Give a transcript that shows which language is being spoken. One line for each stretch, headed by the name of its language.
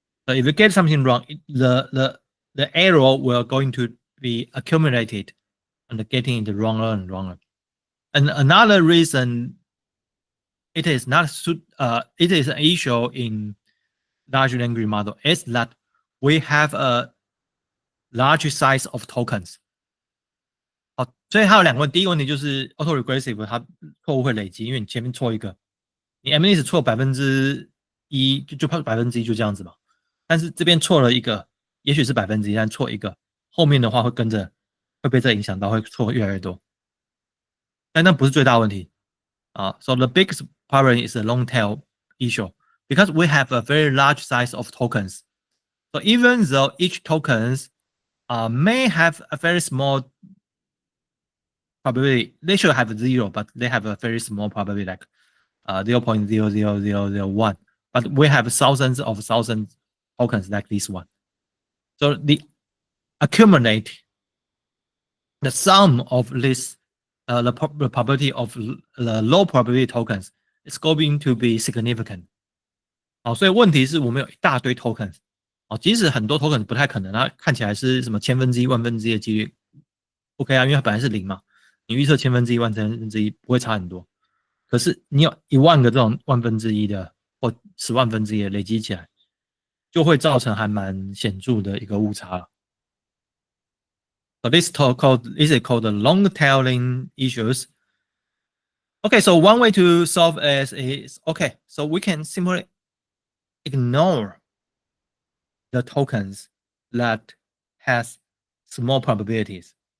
English: So if you get something wrong, the error will going to be accumulated and getting it wronger and wronger. And another reason it is not it is an issue in large language model is that we have a large size of tokens.
Chinese: 好，所以它有2个问题，第一个问题就是 autoregressive 它错误会累积，因为你前面错一个，你 MNIST 错1%就怕1%就这样子嘛。但是这边错了一个，也许是1%，但错一个，后面的话会跟着会被这影响到，会错越来越多。但那不是最大问题啊。
English: So the biggest problem is the long tail issue because we have a very large size of tokens. So even though each tokens may have a very small probability, they should have 0, but they have a very small probability like 0.00001. But we have thousands tokens like this one. So the accumulate the sum of this the probability of the low probability tokens is going to be significant.
Chinese: 所以问题是我们有一大堆 tokens. 即使很多 tokens 不太可能，它看起来是什么1/1000、1/1000的几率 ，OK 啊，因为它本来是0嘛，你预测1/1000、1/1000不会差很多。可是你有1万个这种1/1000的或10万分之一的累积起来，就会造成还蛮显著的一个误差了。
English: So this is called the long tailing issues. Okay, so one way to solve is okay, so we can simply ignore the tokens that has small probabilities.